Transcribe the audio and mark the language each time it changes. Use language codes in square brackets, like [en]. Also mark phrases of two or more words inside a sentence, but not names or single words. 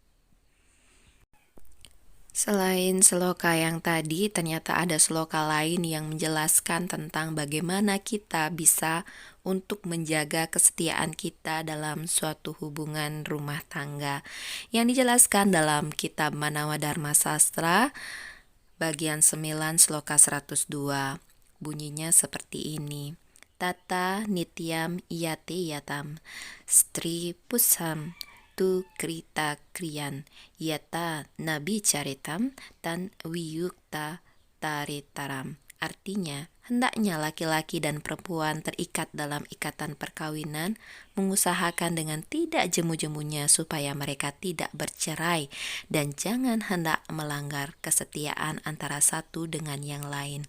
[id] Selain sloka yang tadi, ternyata ada sloka lain yang menjelaskan tentang bagaimana kita bisa untuk menjaga kesetiaan kita dalam suatu hubungan rumah tangga, yang dijelaskan dalam kitab Manawa Dharma Sastra bagian 9 sloka 102. Bunyinya seperti ini. [sa] Tata nityam yate yatam stri pusam tu krita kriyan yata nabi caritam tan wiyukta taritaram. [id] Artinya, hendaknya laki-laki dan perempuan terikat dalam ikatan perkawinan, mengusahakan dengan tidak jemu-jemunya supaya mereka tidak bercerai, dan jangan hendak melanggar kesetiaan antara satu dengan yang lain.